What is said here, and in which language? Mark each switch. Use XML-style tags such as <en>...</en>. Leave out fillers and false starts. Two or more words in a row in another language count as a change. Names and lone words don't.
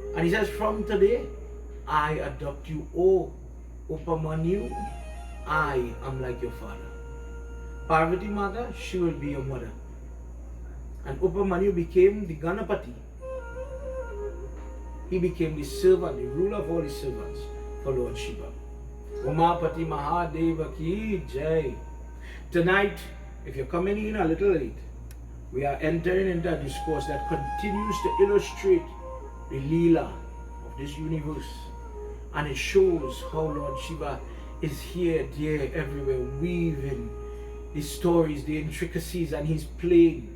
<en>And he says, from today, I adopt you. Oh, Upamanyu, I am like your father. Parvati Mata, she will be your mother. And Upamanyu became the Ganapati. He became the servant, the ruler of all the servants for Lord Shiva.</en> <hi>Umapati Mahadeva ki jai.</hi> <en>Tonight, if you're coming in a little late, we are entering into a discourse that continues to illustrate the Leela of this universe. And it shows how Lord Shiva is here, there, everywhere, weaving the stories, the intricacies, and he's playing.</en>